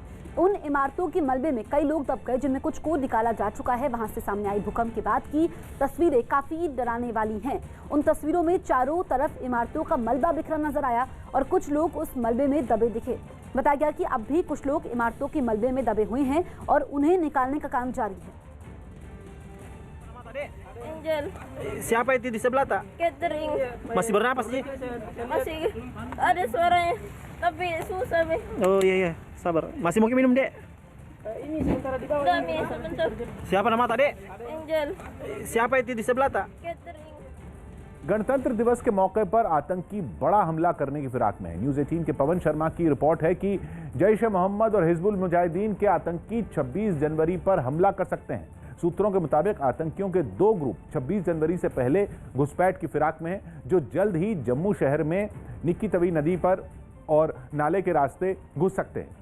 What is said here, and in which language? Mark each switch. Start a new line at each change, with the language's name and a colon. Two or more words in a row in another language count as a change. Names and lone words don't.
Hindi: उन इमारतों के मलबे में कई लोग दब गए, जिनमें कुछ को निकाला जा चुका है। वहां से सामने आई भूकंप के बाद की तस्वीरें काफी डराने वाली हैं। उन तस्वीरों में चारों तरफ इमारतों का मलबा बिखरा नजर आया और कुछ लोग उस मलबे में दबे दिखे। बताया गया कि अब भी कुछ लोग इमारतों के मलबे में दबे हुए हैं और उन्हें निकालने का काम जारी है।
Indonesian: Angel. Siapa itu di sebelah tak? Catering. Masih bernapas sih? Masih ada suaranya, tapi susah be. Oh iya, sabar. Masih mungkin minum dek? Ini sementara di bawah. Udah mi, sebentar. Siapa nama tak dek? Angel. Siapa itu di sebelah tak? Catering.
Hindi: गणतंत्र दिवस के मौके पर आतंकी बड़ा हमला करने की फिराक में है। न्यूज़ 18 के पवन शर्मा की रिपोर्ट है कि जैश ए मोहम्मद और हिजबुल मुजाहिदीन के आतंकी 26 जनवरी पर हमला कर सकते हैं। सूत्रों के मुताबिक आतंकियों के 2 ग्रुप 26 जनवरी से पहले घुसपैठ की फिराक में हैं, जो जल्द ही जम्मू शहर में निक्की तवी नदी पर और नाले के रास्ते घुस सकते हैं।